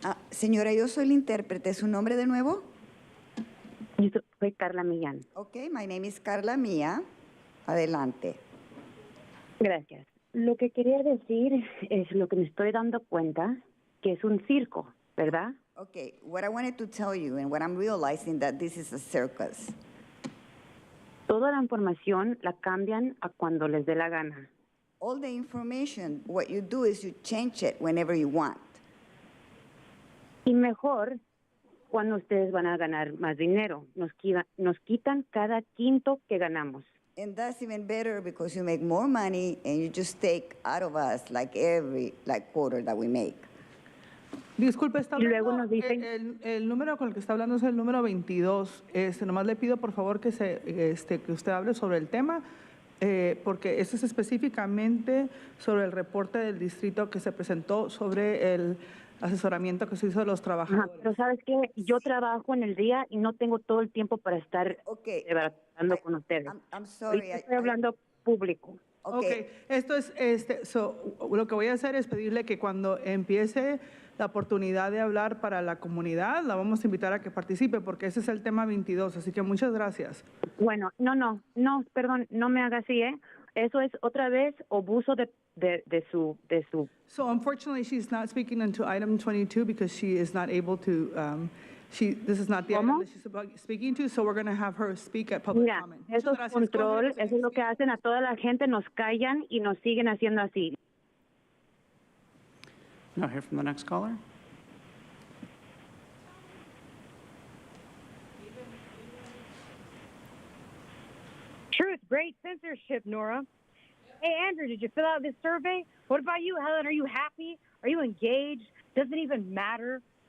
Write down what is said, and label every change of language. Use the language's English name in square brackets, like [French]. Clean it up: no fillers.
[Spanish] Señora, yo soy la intérprete. ¿Su nombre de nuevo? Yo soy Carla Millán. [English] Okay, my name is Carla Mía. [Spanish] Adelante. Gracias. Lo que quería decir es lo que me estoy dando cuenta, que es un circo, ¿verdad? [English] Okay, what I wanted to tell you and what I'm realizing that this is a circus. [Spanish] Toda la información la cambian a cuando les dé la gana. [English] All the information, what you do is you change it whenever you want. [Spanish] Y mejor cuando ustedes van a ganar más dinero. Nos quitan cada quinto que ganamos. [English] And that's even better because you make more money and you just take out of us like every quarter that we make. [Spanish] Disculpe, está hablando, el número con el que está hablando es el número 22. Nomás le pido, por favor, que usted hable sobre el tema porque eso es específicamente sobre el reporte del distrito que se presentó sobre el asesoramiento que se hizo de los trabajadores. Pero sabes que yo trabajo en el día y no tengo todo el tiempo para estar hablando con ustedes. [English] I'm sorry. [Spanish] Ahorita estoy hablando público. [English] Okay. [Spanish] Esto es, lo que voy a hacer es pedirle que cuando empiece la oportunidad de hablar para la comunidad, la vamos a invitar a que participe, porque ese es el tema 22, así que muchas gracias. Bueno, no, perdón, no me haga así, ¿eh? Eso es otra vez abuso de su... [English] So unfortunately, she's not speaking into item 22 because she is not able to, this is not the item that she's speaking to, so we're going to have her speak at public [Spanish] Mira, [English] comment. [Spanish] eso es control, eso es lo que hacen a toda la gente, nos callan y nos siguen haciendo así. [English] Now hear from the next caller. Truth, great censorship, Nora. Hey, Andrew, did you fill out this survey? What about you, Helen? Are you happy? Are you engaged? Does it even matter?